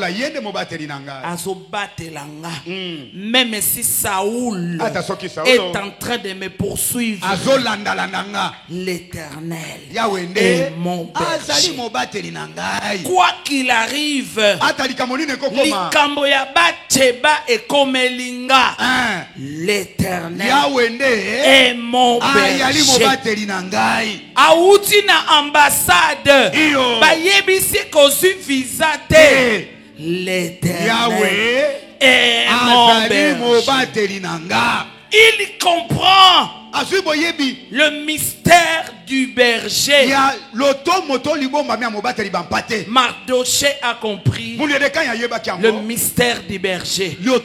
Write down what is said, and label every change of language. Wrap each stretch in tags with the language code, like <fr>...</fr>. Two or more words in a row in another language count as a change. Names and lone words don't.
<fr>Même si Saoul est en train de me poursuivre, l'Éternel est mon berger. Quoi qu'il arrive,</fr> <ln>likambo ya bateba ekomelinga,</ln> <fr>l'Éternel est mon berger.</fr> <ln>Aouti na ambassade bayebisi kozwi visa te,</ln> <fr>l'Éternel est mon berger. Il comprend le mystère du berger. Mardoché a compris le mystère du berger.</fr>